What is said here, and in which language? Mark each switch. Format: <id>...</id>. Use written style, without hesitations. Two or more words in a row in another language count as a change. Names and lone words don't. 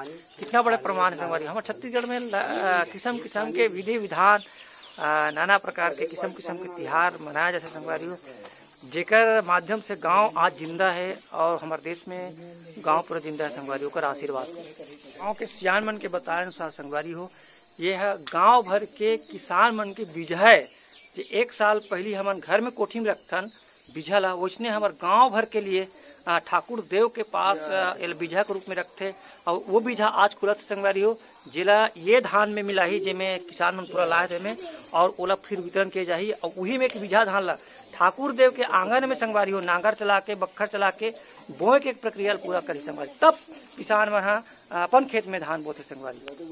<hne>कितना बड़े प्रमाण है संगवारी। हमारे छत्तीसगढ़ में किस्म किस्म के विधि विधान नाना प्रकार के किस्म किस्म के त्योहार मनाया जाता है संगवारी हो, जेकर माध्यम से गांव आज जिंदा है और हमारे देश में गांव पूरा जिंदा है संगवारी होकर आशीर्वाद से। गांव के सियान मन के बताए अनुसार संगवारी हो, ये है गांव भर के किसान मन के बीजा है जो 1 साल पहले हमन घर में कोठी में रखथन बीजा ला, वैसने हमारे गांव भर के लिए ठाकुर देव के पास बीजा के रूप में रखते और वो बीजा आज खुलत संगवारी हो, जिला ये धान में मिला ही जेमें किसान मन पूरा लाए थे में और ओला फिर वितरण किए जाही और वही में एक बीजा धान ला ठाकुर देव के आंगन में संगवारी हो नांगर चला के बखर चला के बोए के एक प्रक्रिया पूरा करी संगवारी, तब किसान मन अपन खेत में धान बोते संगवारी।</hne>